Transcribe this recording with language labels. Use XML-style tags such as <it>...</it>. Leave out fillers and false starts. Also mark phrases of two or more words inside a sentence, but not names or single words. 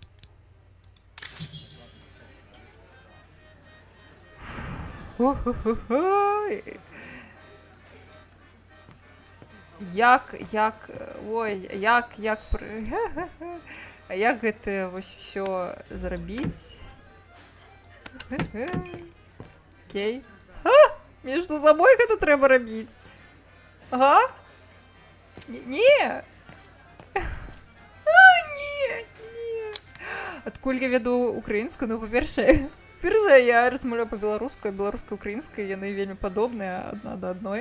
<be>Як гэта вось усё зрабіць? Окей.</be> <ru>Между собой</ru> <be>гэта трэба рабіць. Ага. Не. Не. Адкуль я веду украінскую? Ну, па-першае, я размаўляю па-беларуску, а беларуска-украінская, яны вельмі падобныя адна да адной.</be>